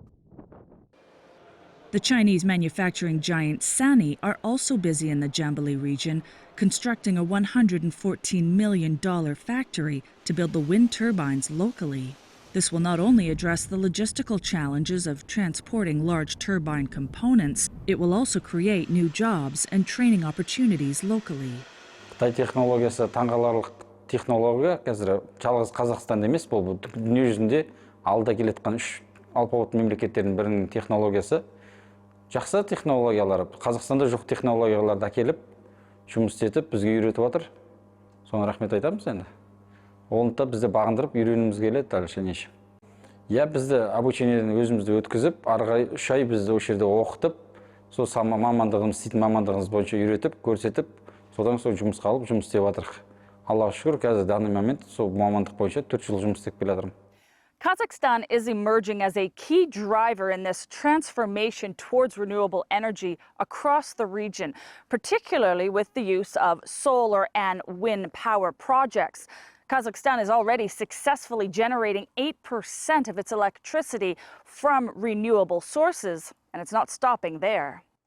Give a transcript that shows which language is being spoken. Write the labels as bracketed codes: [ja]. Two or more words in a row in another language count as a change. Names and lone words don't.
[en] The Chinese manufacturing giant Sany are also busy in the Jambili region, constructing a $114 million factory to build the wind turbines locally. This will not only address the logistical challenges of transporting large turbine components, it will also create new jobs and training opportunities locally. [kk] Қытай технологиясы таңғаларлық технология, қазір жалғыз Қазақстанда емес, бұл дүние жүзінде алда келетқан 3 алпауыт мемлекеттердің бірінің технологиясы. Жақсы технологиялар, Қазақстанда жоқ технологияларды әкеліп, жұмыс етіп, бізге үйретіп отыр. Соны рахмет айтамыз енді. Оны да бізді бағындырып, үйренуіміз келеді дальше. Я бізді обучениеден өзімізді өткізіп, арғы 3 ай бізді осы жерде оқытып, сол мамандығымыз, істейтін мамандығымыз бойынша үйретіп, көрсетіп, содан соң жұмысқа алып, жұмыс істеп жатырмыз. Аллаға шүкір, қазір [ru] данный момент [kk] сол мамандық бойынша 4 жыл жұмыс істеп келе жатырмын. [en] Kazakhstan is emerging as a key driver in this transformation towards renewable energy across the region, particularly with the use of solar and wind power projects. Kazakhstan is already successfully generating 8% of its electricity from renewable sources, and it's not stopping there.